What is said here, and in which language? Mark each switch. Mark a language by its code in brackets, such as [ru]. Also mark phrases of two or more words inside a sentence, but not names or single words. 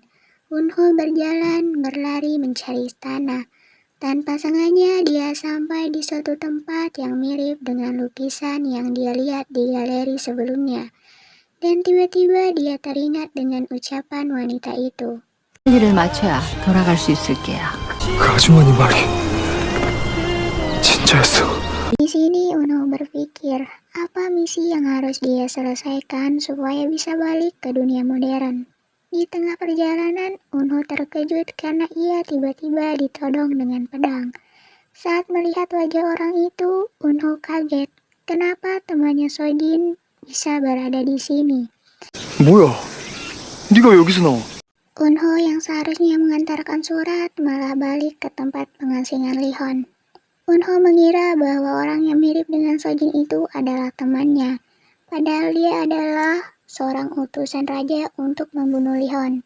[id] Eunho berjalan berlari mencari istana. Tanpa sengaja dia sampai di suatu tempat yang mirip dengan lukisan yang dia lihat di galeri sebelumnya. Dan tiba-tiba dia teringat dengan ucapan wanita itu. [ko] 일을 마쳐야 돌아갈 수 있을 게야. 그 아주머니 말이 진짜였어. [id] Di sini Eunho berpikir, apa misi yang harus dia selesaikan supaya bisa balik ke dunia modern. Di tengah perjalanan, Eunho terkejut karena ia tiba-tiba ditodong dengan pedang. Saat melihat wajah orang itu, Eunho kaget. Kenapa temannya Sojin bisa berada di sini? [ko] 뭐야? 네가 왜 여기서 나와? [id] Eunho yang seharusnya mengantarkan surat malah balik ke tempat pengasingan Lihon. Eunho mengira bahwa orang yang mirip dengan Sojin itu adalah temannya. Padahal dia adalah seorang utusan raja untuk membunuh Lihon.